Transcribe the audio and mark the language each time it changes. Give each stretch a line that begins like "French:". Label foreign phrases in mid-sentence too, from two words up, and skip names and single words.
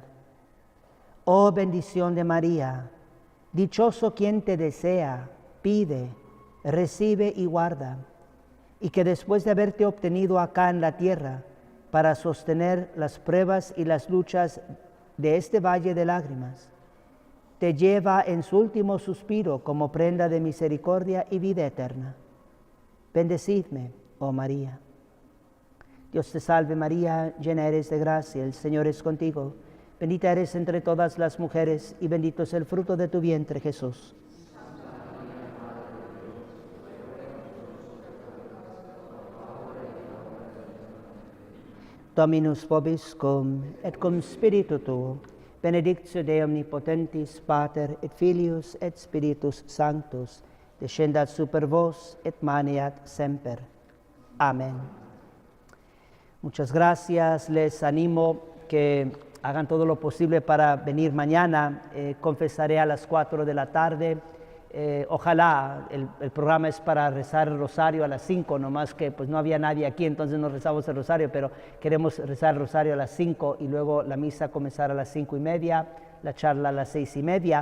Spanish: Oh bendición de María, dichoso quien te desea, pide, recibe y guarda, y que después de haberte obtenido acá en la tierra, para sostener las pruebas y las luchas de este valle de lágrimas, te lleva en su último suspiro como prenda de misericordia y vida eterna. Bendecidme, oh María. Dios te salve María, llena eres de gracia, el Señor es contigo. Bendita eres entre todas las mujeres, y bendito es el fruto de tu vientre, Jesús.
Latin: Dominus vobiscum, et cum spiritu tuo, benedictio Dei omnipotentis, Pater, et Filius, et Spiritus Sanctus, descendat super vos, et maneat semper.
Spanish: Amén. Muchas gracias, les animo que hagan todo lo posible para venir mañana. Confesaré a las 4 de la tarde. Ojalá, el programa es para rezar el rosario a las 5, nomás que pues no había nadie aquí, entonces no rezamos el rosario, pero queremos rezar el rosario a las 5 y luego la misa comenzar a las 5:30, la charla a las 6:30.